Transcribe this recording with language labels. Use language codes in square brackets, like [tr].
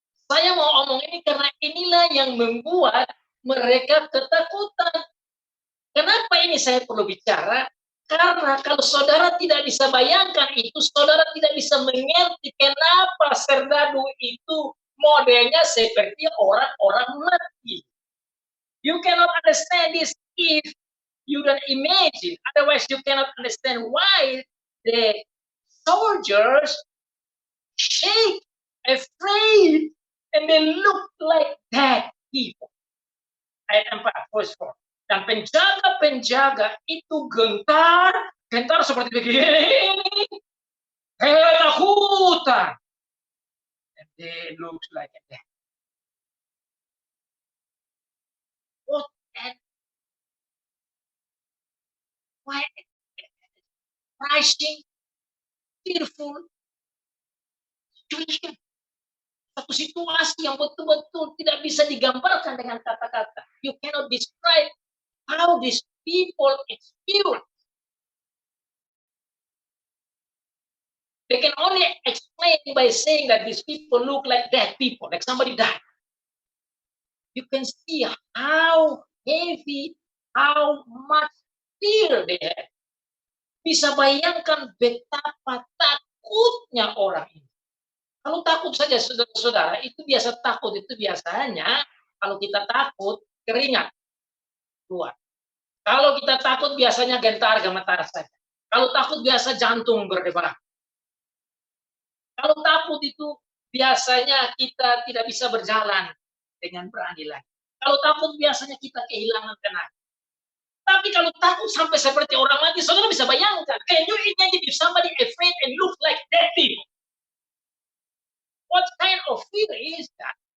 [id] Saya mau omong ini karena inilah yang membuat mereka ketakutan. Kenapa ini saya perlu bicara? Karena kalau saudara tidak bisa bayangkan itu, saudara tidak bisa mengerti kenapa serdadu itu modelnya seperti orang-orang mati. [en] You cannot understand this if you don't imagine. Otherwise, you cannot understand why the soldiers shake, afraid, and they look like dead people. [id] Ayat 4, [en] verse 4. [id] Dan penjaga-penjaga itu gentar seperti begini, ketakutan. [en] And they look like that. What and why rising, fearful situation. [id] Satu situasi yang betul-betul tidak bisa digambarkan dengan kata-kata. [en] You cannot describe how these people experience. They can only explain by saying that these people look like dead people, like somebody died. You can see how heavy, how much fear they have. [id] Bisa bayangkan betapa takutnya orang ini. Kalau takut saja, saudara-saudara, itu biasa takut, itu biasanya kalau kita takut, keringat keluar. Kalau kita takut, biasanya gentar gemetar saja. Kalau takut, biasa jantung berdebar. Kalau takut itu, biasanya kita tidak bisa berjalan dengan berani lagi. Kalau takut, biasanya kita kehilangan tenaga. Tapi kalau takut sampai seperti orang mati, saudara bisa bayangkan. [en] Can you imagine if somebody afraid and look like dead people? What kind of fear is that?